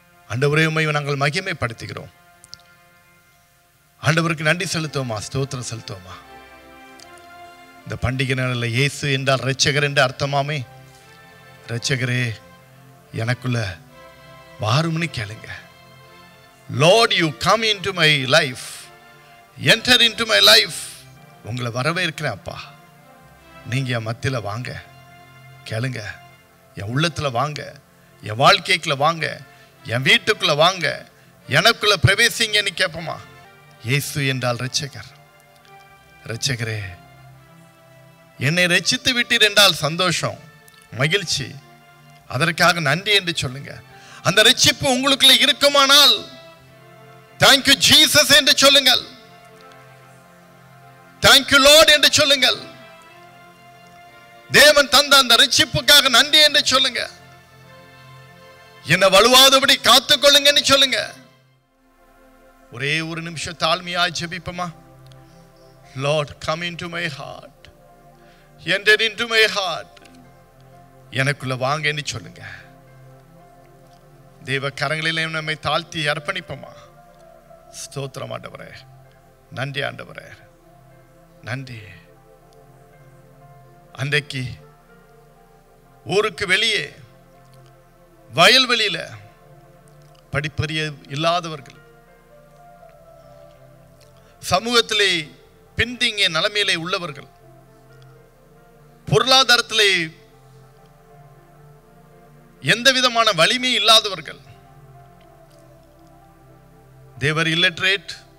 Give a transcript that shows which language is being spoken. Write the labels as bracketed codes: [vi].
[ta] ஆண்டவரே, உம்மை நாங்கள் மகிமைப்படுத்துகிறோம். ஆண்டவருக்கு நன்றி செலுத்துவோமா? ஸ்தோத்திரம் செலுத்துவோமா? இந்த பண்டிகை நாளில் இயேசு என்றால் இரட்சகர் என்று அர்த்தமாமே. இரட்சகரே எனக்குள்ள வாரும்னு கேளுங்க. [en] Lord, you come into my life, enter into my life. [ta] உங்களை வரவேற்கிறேன் அப்பா, நீங்க என் மத்தியில் வாங்க, கேளுங்க, என் உள்ளத்துல வாங்க, என் வாழ்க்கைக்குள்ள வாங்க, என் வீட்டுக்குள்ள வாங்க, எனக்குள்ள பிரவேசிங்கன்னு கேட்போமா? இயேசு என்றால் இரட்சகர். இரட்சகரே, என்னை ரட்சித்து விட்டீர் என்றால் சந்தோஷம், மகிழ்ச்சி, அதற்காக நன்றி என்று சொல்லுங்க. அந்த ரட்சிப்பு உங்களுக்குள்ள இருக்குமானால் [en] thank you Jesus [ta] என்று சொல்லுங்கள், [en] thank you Lord [ta] என்று சொல்லுங்கள். தேவன் தந்த அந்த ரட்சிப்புக்காக நன்றி என்று சொல்லுங்க. என்னை வலுவாதபடி காத்துக்கொள்ளுங்கன்னு சொல்லுங்க. ஒரே ஒரு நிமிஷம் தாழ்மையாய் ஜெபிப்போமா? [en] Lord, come into my heart, enter into my heart. [ta] எனக்குள்ள வாங்கன்னு சொல்லுங்க. தேவ கரங்களிலே நம்மை தாழ்த்தி அர்ப்பணிப்போமா? ஸ்தோத்திரம் ஆண்டவரே, நன்றி ஆண்டவரே, நன்றி. அன்றைக்கு ஊருக்கு வெளியே வயல்வெளியில படிப்பறிய இல்லாதவர்கள், சமூகத்திலே பின்தங்கிய நிலைமையிலே உள்ளவர்கள், பொருளாதாரத்திலே எந்த விதமான வலிமை இல்லாதவர்கள், [en] they were illiterate,